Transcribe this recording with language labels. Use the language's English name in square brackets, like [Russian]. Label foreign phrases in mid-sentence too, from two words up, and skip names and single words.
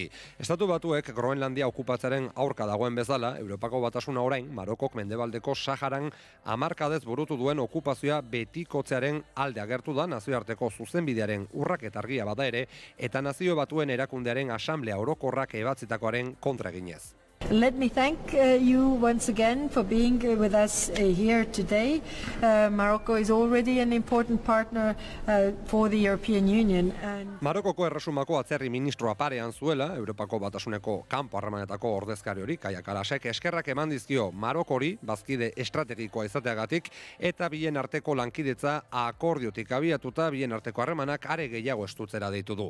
[Basque] Estatu Batuek Groenlandia okupatzearen aurka dagoen bezala, Europako Batasuna orain Marokok mendebaldeko Saharan hamarkadez burutu duen okupazioa betikotzearen alde agertu da nazioarteko zuzenbidearen urraketa argia bada ere eta Nazio Batuen erakundearen asamblea orokorrak ebatzitakoaren kontra eginez. [English] Let me thank you once again for being with us here today. Morocco is already an important partner for the European Union. [Basque] Marokoko erresumako atzerri ministroa parean zuela, Europako Batasuneko kanpo harremanetako ordezkari hori, Kaia Kalasek, eskerrak eman dizkio Marokori, bazkide estrategikoa izateagatik, eta bien arteko lankidetza akordiotik abiatuta, bien arteko harremanak are gehiago estutzera deitu du.